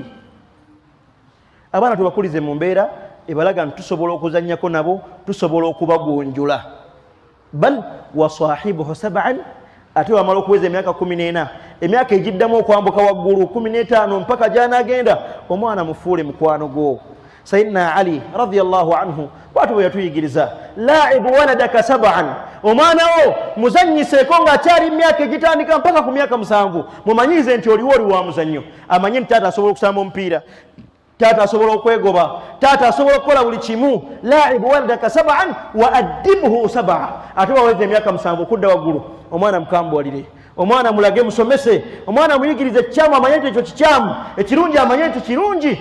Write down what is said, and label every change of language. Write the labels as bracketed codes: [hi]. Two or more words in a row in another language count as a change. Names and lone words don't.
[lg] abaana tubakulize mu mbeera ebalaga nti tusobola okuzannyako nabo tusobola okubagonjula. [ar] بل وصاحبه سبعا [lg] ate wamala okuweza emyaka 14 emyaka egiddamu okwambuka waggulu 15 mpaka gy'anaagenda omwana mufuule mukwano gwo. Sayyidina Ali [ar] رضي الله عنه [lg] bwatu bwe yatuyigiriza [ar] لاعب ولدك سبعا [lg] omwana wo muzannyiseeko ng'akyali myaka egitandika mpaka ku myaka 7 mumanyize nti oliwo oli wa muzannyo amanyi nti taata asobola okusamba omupiira taata asobola okwegoba, taata asobola okukola buli kimu. [ar] لاعب ولدك سبعا وأدبه سبعا, [lg] ate waweza emyaka 7 okudda waggulu omwana mukambwalire, omwana mulage musomese, omwana muyigirize ekikyamu amanye nti ekyo kikyamu, ekirungi amanye nti kirungi.